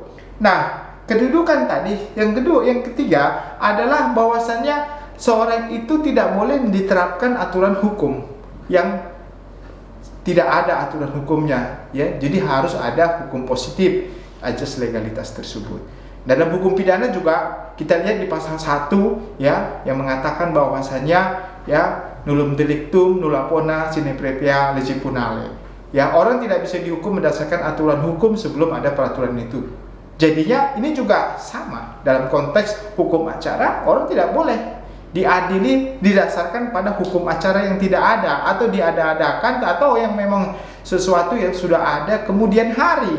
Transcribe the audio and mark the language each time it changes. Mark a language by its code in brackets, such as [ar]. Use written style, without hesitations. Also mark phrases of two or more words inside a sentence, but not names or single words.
[id] Nah, kedudukan tadi, yang kedua, yang ketiga adalah bahwasannya seorang itu tidak boleh diterapkan aturan hukum yang tidak ada aturan hukumnya, ya. Jadi harus ada hukum positif azas legalitas tersebut. Dalam hukum pidana juga kita lihat di pasal 1 ya yang mengatakan bahwasannya ya [la] nullum delictum nulla pona sine previa lege punale. [id] Ya, orang tidak bisa dihukum berdasarkan aturan hukum sebelum ada peraturan itu. Jadinya ini juga sama dalam konteks hukum acara, orang tidak boleh diadili didasarkan pada hukum acara yang tidak ada atau diada-adakan atau yang memang sesuatu yang sudah ada kemudian hari.